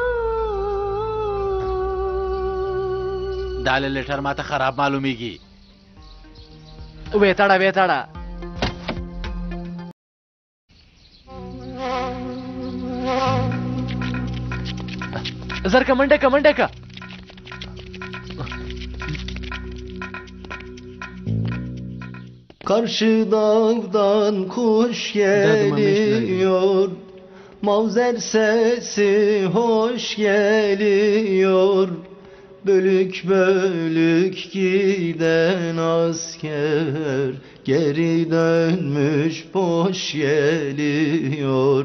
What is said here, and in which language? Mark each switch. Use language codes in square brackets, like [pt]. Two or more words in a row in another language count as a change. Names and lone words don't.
[ps] دا لیټر ماته خراب معلومیږي وې تړه زر که منډه که [tr] Karşı dağdan kuş geliyor, mavzer sesi hoş geliyor. Bölük bölük giden asker geri dönmüş boş geliyor.